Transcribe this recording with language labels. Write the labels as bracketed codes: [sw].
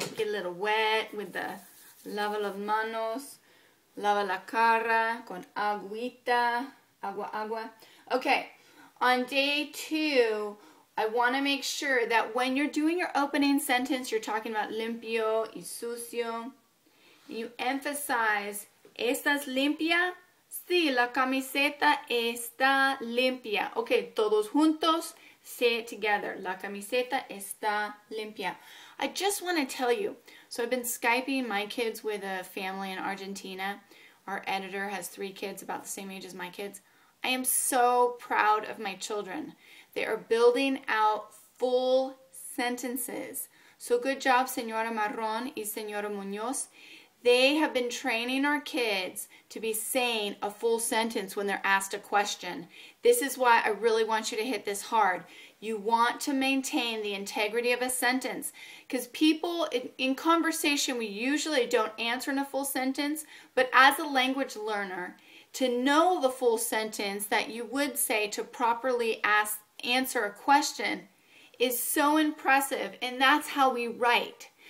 [en] Get a little wet with the [es] lava las manos, lava la cara con agüita, agua. [en] Okay, on day 2, I want to make sure that when you're doing your opening sentence, you're talking about [es] limpio y sucio. [en] You emphasize, [es] ¿estás limpia? Sí, la camiseta está limpia. Okay, todos juntos. [en] Say it together. [es] La camiseta está limpia. [en] I just want to tell you, so I've been Skyping my kids with a family in Argentina. Our editor has 3 kids about the same age as my kids. I am so proud of my children. They are building out full sentences. So good job, Señora Marrón y Señora Muñoz. They have been training our kids to be saying a full sentence when they're asked a question. This is why I really want you to hit this hard. You want to maintain the integrity of a sentence because people in conversation, we usually don't answer in a full sentence, but as a language learner, to know the full sentence that you would say to properly answer a question is so impressive, and that's how we write.